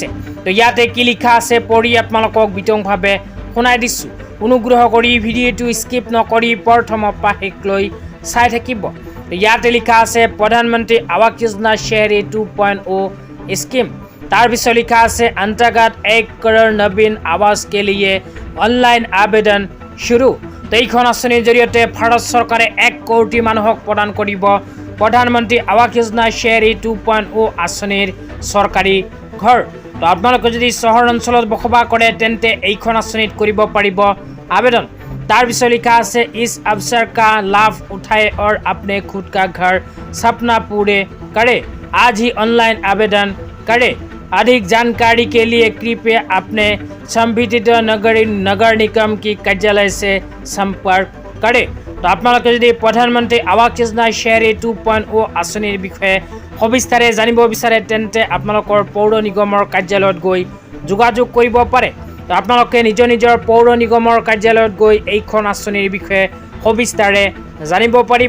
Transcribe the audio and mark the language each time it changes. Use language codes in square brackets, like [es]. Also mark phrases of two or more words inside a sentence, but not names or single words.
[as] তো ইয়াতে কি লিখা আছে পঢ়ি আপোনালোকক বিতংভাৱে শুনাই দিছোঁ। অনুগ্ৰহ কৰি ভিডিঅ'টো স্কিপ নকৰি প্ৰথমৰ পৰা শেষলৈ চাই থাকিব। তো ইয়াতে লিখা আছে প্ৰধানমন্ত্ৰী আৱাস যোজনা शहरी 2.0 স্কিম। তাৰপিছত লিখা আছে [hi] अंतर्गत 1 करोड़ नवीन आवास के लिए ऑनलाइन आवेदन शुरू। [as] তো এইখন আঁচনিৰ জৰিয়তে ভাৰত চৰকাৰে 1 কোটি মানুহক প্ৰদান কৰিব প্ৰধানমন্ত্ৰী আৱাস যোজনা शहरी 2.0 আঁচনিৰ চৰকাৰী ঘৰ। তো আপোনালোকে যদি চহৰ অঞ্চলত বসবাস কৰে তেন্তে এইখন আঁচনিত কৰিব পাৰিব আবেদন। তাৰপিছত লিখা আছে [hi] इस अवसर का लाभ उठाए और अपने खुद का घर सपना पूरे करे, आज ही ऑनलाइन आवेदन करे। अधिक जानकारी के लिए कृपया अपने संबंधित नगर निगम की कार्यालय से संपर्क करे। [as] তো আপোনালোকে যদি প্ৰধানমন্ত্ৰী আৱাস যোজনা शहरी 2.0 আঁচনিৰ বিষয়ে সবিস্তাৰে জানিব বিচাৰে তেন্তে আপোনালোকৰ পৌৰ নিগমৰ কাৰ্যালয়ত গৈ যোগাযোগ কৰিব পাৰে। তো আপোনালোকে নিজৰ পৌৰ নিগমৰ কাৰ্যালয়ত গৈ এইখন আঁচনিৰ বিষয়ে সবিস্তাৰে জানিব পাৰিব।